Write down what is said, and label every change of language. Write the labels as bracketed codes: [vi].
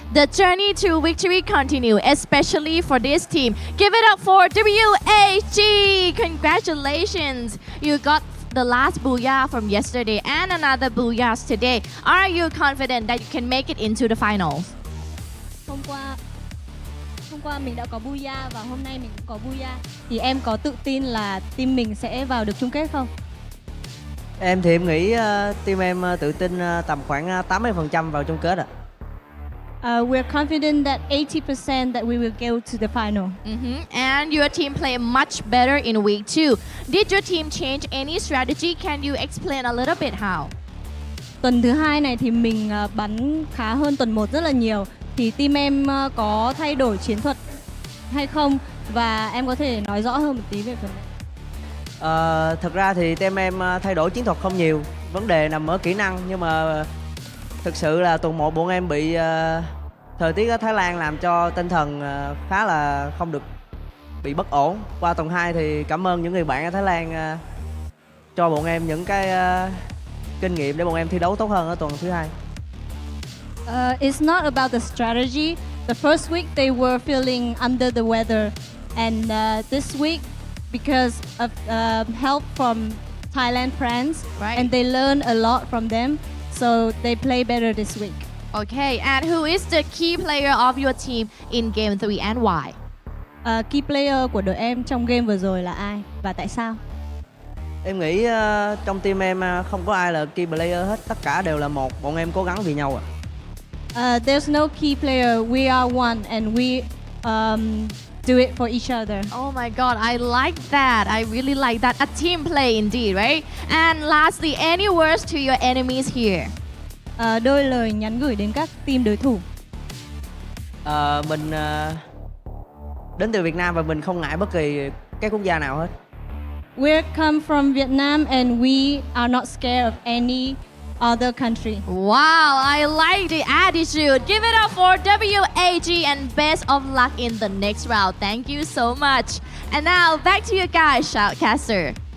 [en] The journey to victory continue, especially for this team. Give it up for WAG. Congratulations. You got the last booyah from yesterday and another booyahs today. Are you confident that you can make it into the finals? [vi] Hôm qua mình đã có booyah và hôm nay mình cũng có booyah. Thì em có tự tin là team mình sẽ vào được chung kết không? Em thì em nghĩ team em tự tin tầm khoảng 80% vào chung kết ạ. [en] We're confident that 80% that we will go to the final. And your team played much better in week 2. Did your team change any strategy? Can you explain a little bit how? [vi] Tuần thứ 2 này thì mình bắn khá hơn tuần 1 rất là nhiều. Thì team em có thay đổi chiến thuật hay không? Và em có thể nói rõ hơn một tí về phần này. Thực ra thì team em thay đổi chiến thuật không nhiều. Vấn đề nằm ở kỹ năng, nhưng mà thực sự là tuần 1 bọn em bị thời tiết ở Thái Lan làm cho tinh thần khá là không được, bị bất ổn. Qua tuần 2 thì cảm ơn những người bạn ở Thái Lan cho bọn em những cái kinh nghiệm để bọn em thi đấu tốt hơn ở tuần thứ 2. [en] It's not about the strategy. The first week they were feeling under the weather, and this week, because of help from Thailand friends, Right. and they learn a lot from them, so they play better this week. Okay, and who is the key player of your team in game 3 and why? [vi] Key player của đội em trong game vừa rồi là ai và tại sao? Em nghĩ trong team em không có ai là key player hết, tất cả đều là một, bọn em cố gắng vì nhau ạ. [en] There's no key player. We are one, and we do it for each other. Oh my god, I like that. I really like that. A team play indeed, right? And lastly, any words to your enemies here? [vi] Đôi lời nhắn gửi đến các team đối thủ. Mình đến từ Việt Nam và mình không ngại bất kỳ cái quốc gia nào hết. [en] We come from Vietnam, and we are not scared of any other country. Wow, I like the attitude. Give it up for WAG and best of luck in the next round. Thank you so much. And now back to you guys, Shoutcaster.